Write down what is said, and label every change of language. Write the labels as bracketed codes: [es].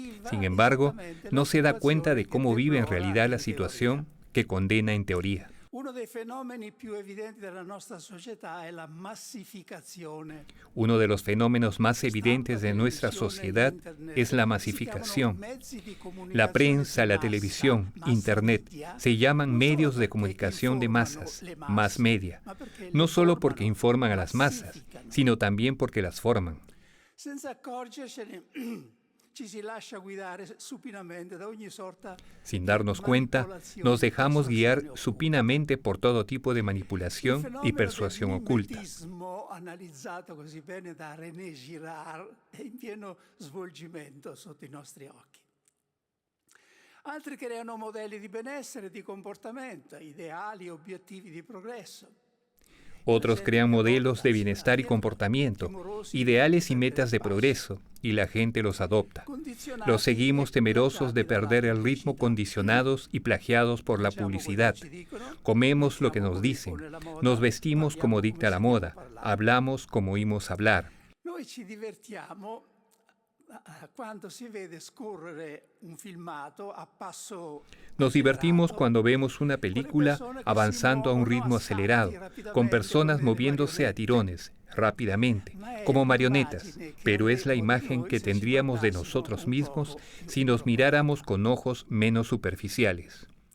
[es] Sin embargo, no se da cuenta de cómo vive en realidad la situación que condena en teoría. [it] Uno dei fenomeni più evidenti della nostra società è la massificazione. [es] Uno de los fenómenos más evidentes de nuestra sociedad es la masificación. La prensa, la televisión, Internet se llaman medios de comunicación de masas, mass media, no solo porque informan a las masas, sino también porque las forman. [it] Senza accorgercene, ci si lascia guidare supinamente da ogni sorta [es] Sin darnos cuenta, nos dejamos guiar supinamente por todo tipo de manipulación y persuasión oculta. [it] Il mimetismo, analizzato così bene da René Girard, è in pieno svolgimento sotto i nostri occhi. Altri creano modelli di benessere e di comportamento, ideali e obiettivi di progresso. [es] Otros crean modelos de bienestar y comportamiento, ideales y metas de progreso, y la gente los adopta. Los seguimos temerosos de perder el ritmo, condicionados y plagiados por la publicidad. Comemos lo que nos dicen, nos vestimos como dicta la moda, hablamos como oímos hablar. [it] Noi ci divertiamo quando si vede scorrere un filmato a passo. [es] Nos divertimos cuando vemos una película avanzando a un ritmo acelerado, con personas moviéndose a tirones, rápidamente, como marionetas, pero es la imagen que tendríamos de nosotros mismos si nos miráramos con ojos menos superficiales.